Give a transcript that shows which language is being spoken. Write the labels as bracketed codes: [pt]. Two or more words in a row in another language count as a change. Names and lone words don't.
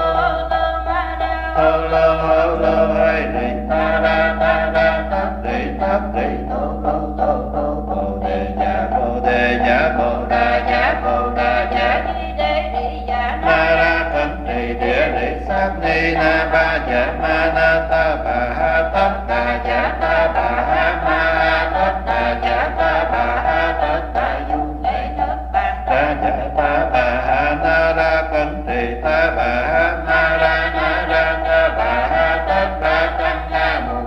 [vi] lô hay đi ta ra thất đi tô bồ đề nhã bồ đà nhã ma ra cẩn trì địa lý sát ni na ba dạ ma na ta bà ha tất đà dạ ta bà ha ma tất đà dạ ta bà ha tất đà du ra dạ ta bà ha na ra cẩn trì ta bà ha ma ra na ra ta bà ha tất đà tăng na một